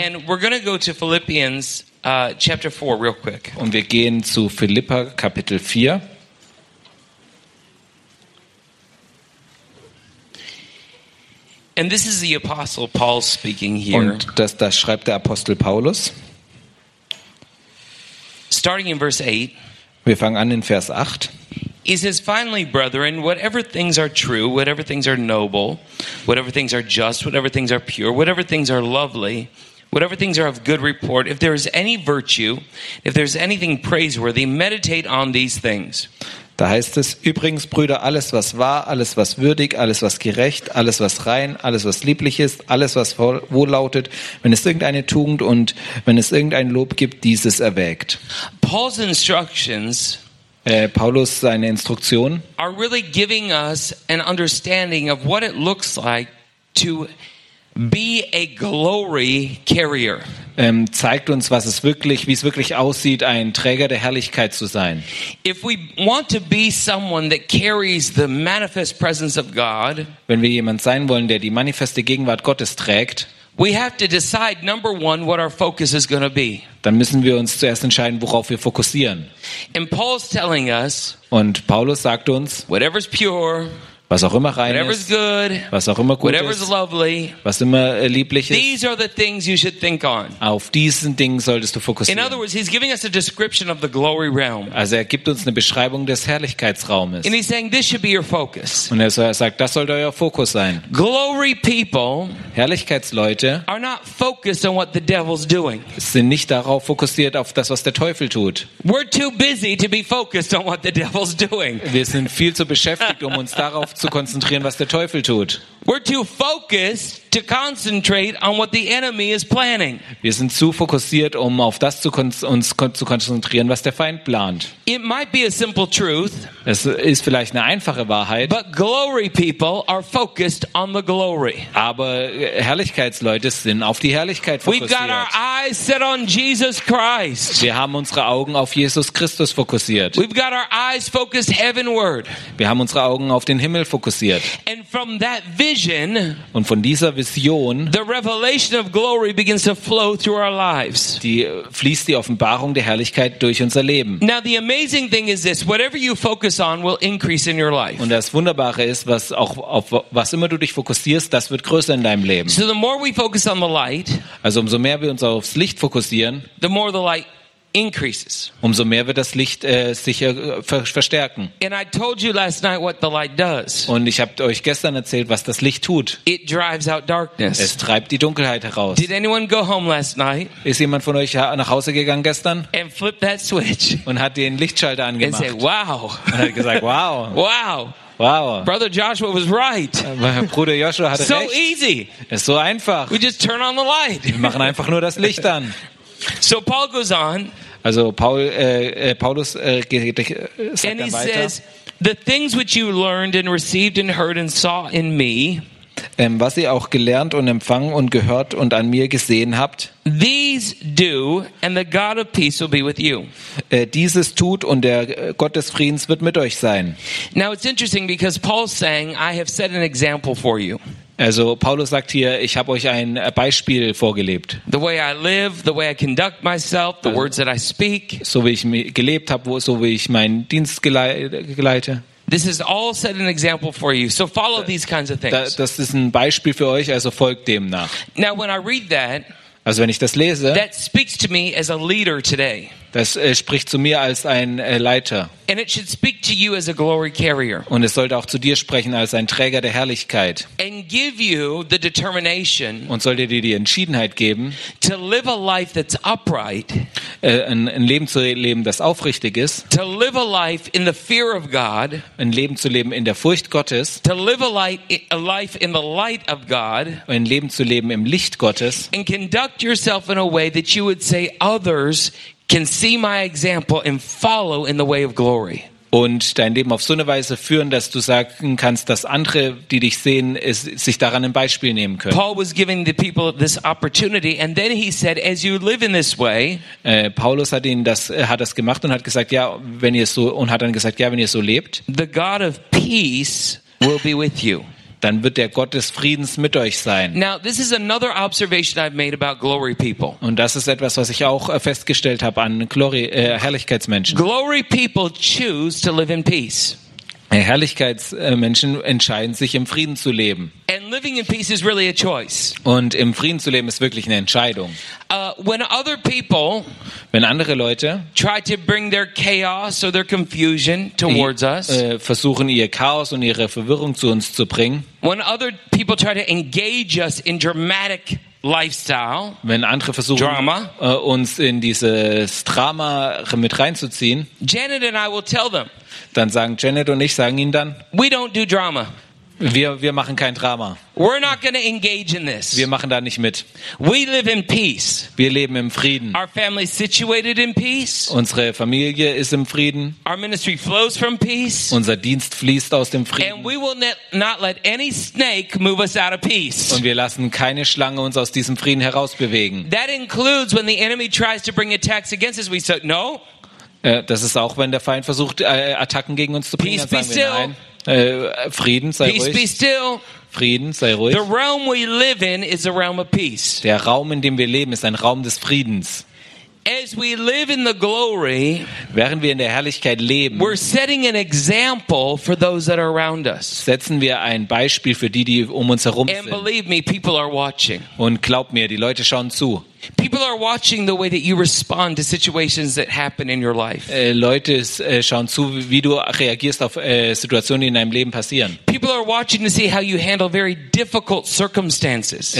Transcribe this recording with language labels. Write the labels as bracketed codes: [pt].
[en] And we're going to go to Philippians chapter 4 real quick. [de] Und wir gehen zu Philipper Kapitel 4. [en] And this is the apostle Paul speaking here. [de] Und das schreibt der Apostel Paulus. [en] Starting in verse 8. [de] Wir fangen an in Vers 8. [en] He says, finally, brethren, whatever things are true, whatever things are noble, whatever things are just, whatever things are pure, whatever things are lovely, whatever things are of good report, if there is any virtue, if there is anything praiseworthy, meditate on these things. [de] Da heißt es, übrigens, Brüder, alles, was wahr, alles, was würdig, alles, was gerecht, alles, was rein, alles, was lieblich ist, alles, was wohllautet, wenn es irgendeine Tugend und wenn es irgendein Lob gibt, dieses erwägt. [en] Paul's instructions [de] Paulus, seine Instruktionen [en] are really giving us an understanding of what it looks like to be a glory carrier. [de] Zeigt uns, was es wirklich, wie es wirklich aussieht, ein Träger der Herrlichkeit zu sein. [en] If we want to be someone that carries the manifest presence of God, [de] wenn wir jemand sein wollen, der die manifeste Gegenwart Gottes trägt, [en] we have to decide number one what our focus is going to be. [de] Dann müssen wir uns zuerst entscheiden, worauf wir fokussieren. [en] And Paul's telling us, [de] und Paulus sagt uns, [en] whatever's pure, [de] was auch immer rein [en] whatever's good, [de] was auch immer gut [en] whatever's [de] ist, [en] lovely, [de] was immer lieblich ist, [en] these are the things you should think on. [de] Auf diesen Dingen solltest du fokussieren. [en] In other words, he's giving us a description of the glory realm. [de] Also er gibt uns eine Beschreibung des Herrlichkeitsraumes. [en] And he's saying, this should be your focus. [de] Und er sagt, das sollte euer Fokus sein. [en] Glory people, [de] Herrlichkeitsleute, [en] are not focused on what the devil's doing. [de] Sind nicht darauf fokussiert, auf das, was der Teufel tut. [en] We're too busy to be focused on what the devil's doing. [de] Wir sind viel zu beschäftigt, um uns darauf zu konzentrieren, was der Teufel tut. [en] We're too focused to concentrate on what the enemy is planning. [de] Wir sind zu fokussiert, um auf das zu konzentrieren, was der Feind plant. [en] It might be a simple truth. [de] Es ist vielleicht eine einfache Wahrheit. [en] But glory people are focused on the glory. [de] Aber Herrlichkeitsleute sind auf die Herrlichkeit fokussiert. [en] We've got our eyes set on Jesus Christ. [de] Wir haben unsere Augen auf Jesus Christus fokussiert. [en] We've got our eyes focused heavenward. [de] Wir haben unsere Augen auf den Himmel fokussiert. [en] And from that vision, [de] und von dieser Vision, [en] the revelation of glory begins to flow through our lives. [de] Die fließt die Offenbarung der Herrlichkeit durch unser Leben. [en] Now the amazing thing is this: whatever you focus on will increase in your life. [de] Und das Wunderbare ist, was auch auf was immer du dich fokussierst, das wird größer in deinem Leben. [en] So the more we focus on the light, [de] also umso mehr wir uns aufs Licht fokussieren, [en] the more the light increases. [de] Umso mehr wird das Licht sich verstärken. [en] And I told you last night what the light does. [de] Und ich habe euch gestern erzählt, was das Licht tut. [en] It drives out darkness. [de] Es treibt die Dunkelheit heraus. [en] Did anyone go home last night? [de] Ist jemand von euch nach Hause gegangen gestern? [en] And flipped that switch. [de] Und hat den Lichtschalter angemacht. [en] And said, wow. [de] Und hat gesagt, wow. [en] Wow. Wow. Brother Joshua was right. [de] Bruder Joshua hatte so recht. [en] So easy. [de] Ist so einfach. [en] We just turn on the light. [de] Wir machen einfach nur das Licht an. [en] So Paul goes on. [de] Also Paulus [en] and he says, the things which you learned and received and heard and saw in me, [de] was ihr auch gelernt und empfangen und gehört und an mir gesehen habt. [en] These do, and the God of peace will be with you. [de] Dieses tut und der Gott des Friedens wird mit euch sein. [en] Now it's interesting because Paul's saying, I have set an example for you. [de] Also Paulus sagt hier, ich habe euch ein Beispiel vorgelebt. [en] The way I live, the way I conduct myself, the words that I speak. [de] So wie ich gelebt habe, so wie ich meinen Dienst geleite. [en] This is all set an example for you. So follow these kinds of things. [de] Das ist ein Beispiel für euch, also folgt dem nach. [en] Now when I read that, [de] also wenn ich das lese, [en] that speaks to me as a leader today. [de] Das spricht zu mir als ein Leiter. [en] And it should speak to you as a glory carrier. [de] Und es sollte auch zu dir sprechen als ein Träger der Herrlichkeit. [en] And give you the determination. [de] Und sollte dir die Entschiedenheit geben, [en] to live a life that's upright. [de] Ein Leben zu leben, das aufrichtig ist. [en] To live a life in the fear of God. [de] Ein Leben zu leben in der Furcht Gottes. [en] To live a life in the light of God. [de] Ein Leben zu leben im Licht Gottes. [en] And conduct yourself in a way that you would say others can see my example and follow in the way of glory. [de] Und dein Leben auf so eine Weise führen, dass du sagen kannst, dass andere, die dich sehen, es sich daran ein Beispiel nehmen können. [en] Paul was giving the people this opportunity, and then he said, as you live in this way. [de] Paulus hat ihnen das gemacht und hat gesagt, ja, wenn ihr so und hat dann gesagt, ja, wenn ihr so lebt. [en] The God of peace will be with you. [de] Dann wird der Gott des Friedens mit euch sein. [en] Now, this is another observation I've made about glory people. [de] Und das ist etwas, was ich auch festgestellt habe an Herrlichkeitsmenschen. [en] Glory people choose to live in peace. [de] Herrlichkeitsmenschen entscheiden sich, im Frieden zu leben. [en] And living in peace is really a choice. [de] Und im Frieden zu leben ist wirklich eine Entscheidung. [en] When other people, [de] wenn andere Leute, [en] try to bring their chaos or their confusion towards us, [de] versuchen ihr Chaos und ihre Verwirrung zu uns zu bringen, [en] when other people try to engage us in dramatic lifestyle, [de] wenn andere versuchen, [en] drama, [de] uns in dieses Drama mit reinzuziehen, [en] Janet and I will tell them. [de] Dann sagen Janet und ich sagen ihnen dann, [en] we don't do drama. [de] Wir machen kein Drama. [en] We're not gonna engage in this. [de] Wir machen da nicht mit. [en] We live in peace. [de] Wir leben im Frieden. [en] Our family is situated in peace. [de] Unsere Familie ist im Frieden. [en] Our ministry flows from peace. [de] Unser Dienst fließt aus dem Frieden. [en] And we will not let any snake move us out of peace. [de] Und wir lassen keine Schlange uns aus diesem Frieden herausbewegen. [en] That includes when the enemy tries to bring attacks against us, we say no. [de] Das ist auch, wenn der Feind versucht, Attacken gegen uns zu bringen, dann sagen wir nein. Frieden, sei [en] peace [de] ruhig. [en] Be still. [de] Frieden, sei ruhig. [en] The realm we live in is a realm of peace. [de] Der Raum, in dem wir leben, ist ein Raum des Friedens. [en] As we live in the glory, [de] während wir in der Herrlichkeit leben, [en] we're setting an example for those that are around us. [de] Setzen wir ein Beispiel für die, die um uns herum sind. [en] And believe me, people are watching. [de] Und glaub mir, die Leute schauen zu. [en] People are watching the way that you respond to situations that happen in your life. [de] Leute schauen zu, wie du reagierst auf Situationen, die in deinem Leben passieren. [en] People are watching to see how you handle very difficult circumstances.